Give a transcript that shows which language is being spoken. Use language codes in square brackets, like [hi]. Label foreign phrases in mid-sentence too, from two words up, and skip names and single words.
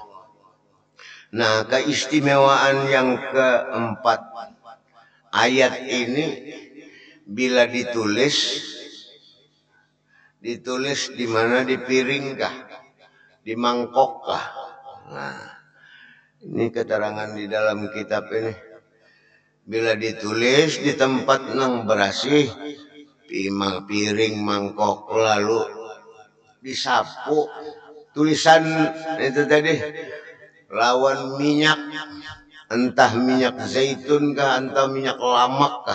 [id] Nah keistimewaan yang keempat, ayat ini bila ditulis di mana, di piring kah, di mangkok kah. Nah ini keterangan di dalam kitab ini. Bila ditulis di tempat nang berasih, piring, mangkok, lalu disapu, tulisan itu tadi lawan minyak, entah minyak zaitun kah, entah minyak lamak kah.